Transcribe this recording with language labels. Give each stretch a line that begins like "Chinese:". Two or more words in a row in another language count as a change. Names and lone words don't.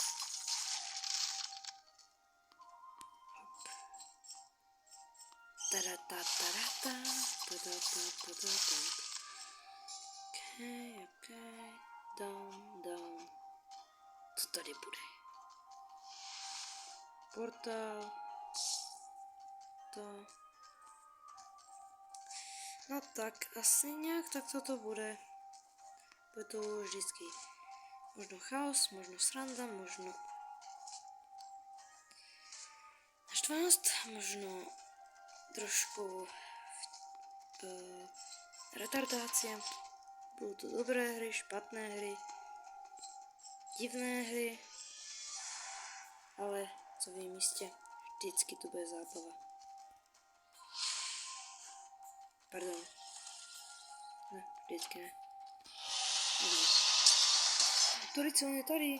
Czech: Okay. Down. Co tady bude? Portál. To. No tak, asi nějak tak to bude.
Slovak: bude to vždycky možno chaos, možno sranda, možno naštvanost, možno trošku retardácia. Budú to dobré hry, špatné hry, divné hry, ale co vy myslíte, vždycky tu bude zábava.
Czech: Pardon. Ne, vždycky ne. Turico, on je tady.